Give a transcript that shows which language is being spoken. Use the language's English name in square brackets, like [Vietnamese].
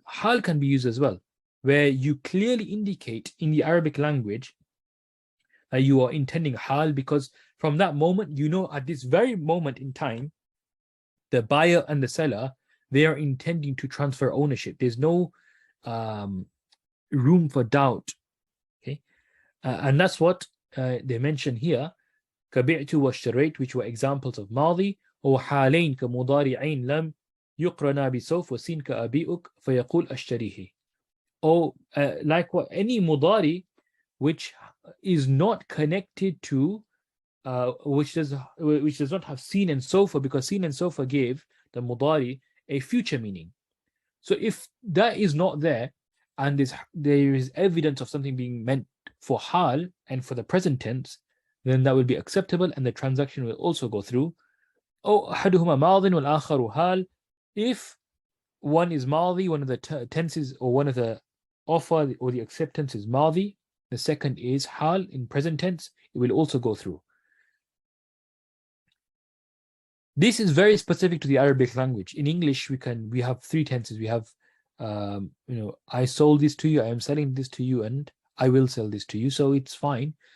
[English] Hal can be used as well, where you clearly indicate in the Arabic language that you are intending Hal, because from that moment, at this very moment in time, the buyer and the seller, they are intending to transfer ownership. There's no room for doubt. Okay, and that's what they mention here. [Arabic] كبعت واشتريت, [English] which were examples of [Arabic] ماضي, [English] or [Arabic] حالين كمضارعين لم يقرنا بسوف وسين كأبيئك فيقول أشتريه. [English] Or like what any mudari which is not connected to which does not have seen and sofa, because seen and sofa gave the mudari a future meaning. So if that is not there, and there is evidence of something being meant for hal and for the present tense, then that will be acceptable and the transaction will also go through. [Arabic] أو أحدهما ماضٍ والآخر حال. [English] If one is madi, one of the tenses, or one of the offer or the acceptance is madi, the second is hal in present tense, it will also go through. This is very specific to the Arabic language. In English, we have three tenses. We have I sold this to you, I am selling this to you, and I will sell this to you. So it's fine.